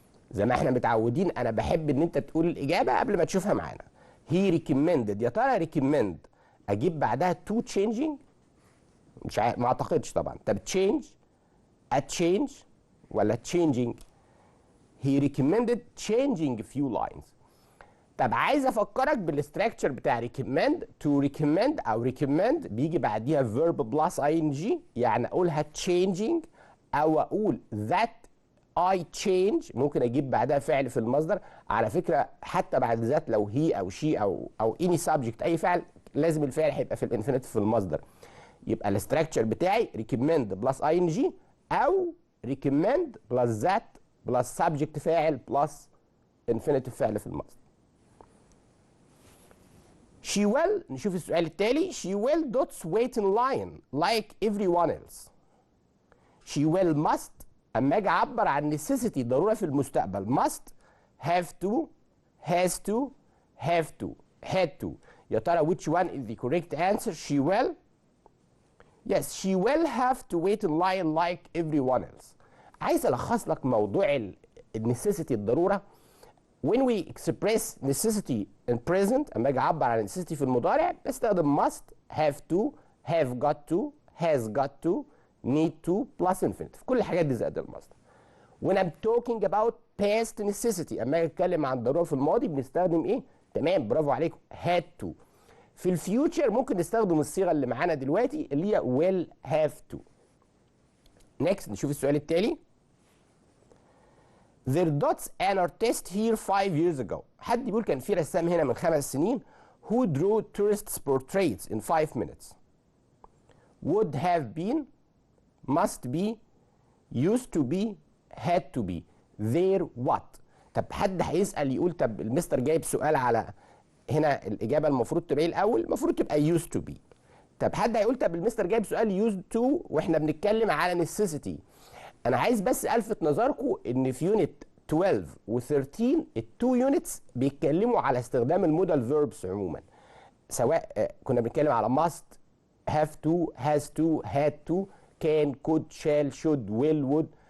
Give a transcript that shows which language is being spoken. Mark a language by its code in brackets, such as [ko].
[ar] زي ما احنا متعودين أنا بحب إن أنت تقول الإجابة قبل ما تشوفها معانا. [en] he recommended، [ar] يا ترى recommend أجيب بعدها [en] to changing؟ [ar] مش عارف، ما أعتقدش طبعا. طب [en] change a change [ar] ولا [en] changing؟ he recommended changing few lines. [ar] طب عايز افكرك بالاستراكشر بتاع recommend. [en] to recommend او recommend [ar] بيجي بعديها [en] verb plus ing، [ar] يعني اقولها [en] changing [ar] او اقول [en] that I change. [ar] ممكن اجيب بعدها فعل في المصدر. على فكره حتى بعد ذات لو هي او she او [en] any subject [ar] اي فعل لازم الفعل هيبقى في الانفينيتيف في المصدر. يبقى الاستراكشر بتاعي [en] recommend plus ing او recommend plus that plus subject فاعل plus infinitive [ar] فعل في المصدر. [en] she will [ar] نشوف السؤال التالي. [en] she will dots wait in line like everyone else. she will must [ar] اما اجي اعبر عن [en] necessity [ar] ضروره في المستقبل [en] must have to has to have to had to. [ar] يا ترى [en] which one is the correct answer؟ she will. yes she will have to wait in line like everyone else. [ar] عايز الخص لك موضوع النسيسيتي الضروره. [en] when we express necessity in present [ar] اما اجي اعبر عن [en] necessity [ar] في المضارع بستخدم [en] must have to have got to has got to need to plus infinitive. [ar] كل الحاجات دي زائد المصدر. [en] when I'm talking about past necessity [ar] اما اجي اتكلم عن ضروره في الماضي بنستخدم ايه؟ تمام برافو عليكم [en] had to. [ar] في الفيوتشر ممكن نستخدم الصيغه اللي معانا دلوقتي اللي هي will have to. next نشوف السؤال التالي. [en] There dots an artist here 5 years ago. [ar] حد بيقول كان في رسام هنا من 5 سنين [en] who drew tourists portraits in 5 minutes. would have been must be used to be had to be there what. [ar] طب حد هيسأل يقول طب المستر جايب سؤال على هنا الإجابة المفروض تبقى ايه الأول؟ المفروض تبقى [en] used to be. [ar] طب حد هيقول طب المستر جايب سؤال [en] used to [ar] واحنا بنتكلم على necessity. انا عايز بس الفت نظركم ان في يونت 12 و13 التو يونتس بيتكلموا على استخدام المودال فيربس عموما، سواء كنا بنتكلم على [en] must have to has to had to can could shall should will would.